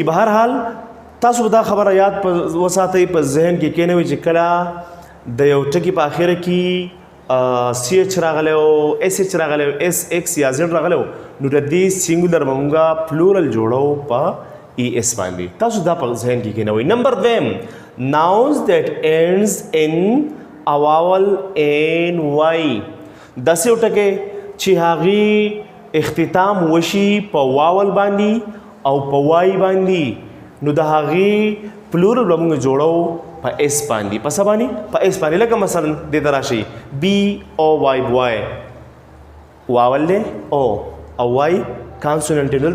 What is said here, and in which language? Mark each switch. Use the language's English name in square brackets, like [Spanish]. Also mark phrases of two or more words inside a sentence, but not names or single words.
[Pashto] به هر حال تاسو به دا خبره یاد وساتئ، په ذهن کې کېنوئ چې کله د یو ټکي په آخره کې CH راغلی او SH راغلی او SX یا Z راغلی نو د دې سینګولر به مونږ پلورل جوړو په ES باندې. تاسو دا په ذهن کې کېنوئ. [English] نمبر 2 nouns that ends in a vowel NY. [Pashto] داسې یو ټکی چې هغې اختتام وشي په واول باندې او په وای باندې، نو د هغې پلورل به موږ جوړو په اس باندې. په څه باندې؟ په اس باندې. لکه مثلا دې ته راشئ BOY بوای، واول دی او وای کانسوننټ دی.